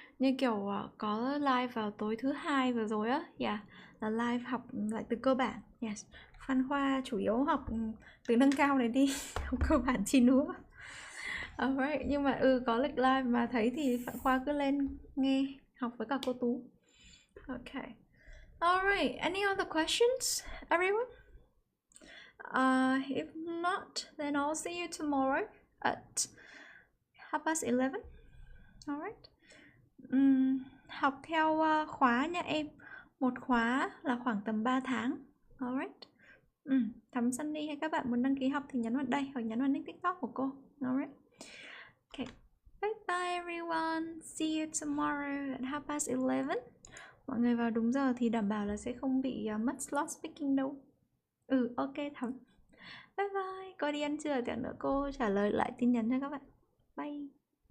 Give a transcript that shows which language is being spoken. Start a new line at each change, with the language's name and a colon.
Vietnamese: Như kiểu có live vào tối thứ 2 vừa rồi á. Là live học lại từ cơ bản. Yes. Phan Khoa chủ yếu học từ nâng cao này đi. Học cơ bản chi nữa. Alright, nhưng mà có lịch live mà thấy thì Phan Khoa cứ lên nghe học với cả cô Tú.
English: Okay. Alright, any other questions, everyone? If not, then I'll see you tomorrow at 11:30.
Vietnamese: Alright. Học theo khóa nha em. Một khóa là khoảng tầm 3 tháng. Alright. Thắm Sunny hay các bạn muốn đăng ký học thì nhắn vào đây hoặc nhắn vào nick TikTok của cô.
English: Alright. Okay. Bye bye everyone. See you tomorrow at 11:30.
Vietnamese: Mọi người vào đúng giờ thì đảm bảo là sẽ không bị mất slot speaking đâu. Ok Thắm. Bye bye. Cô đi ăn trưa, tí nữa cô trả lời lại tin nhắn cho các bạn. Bye.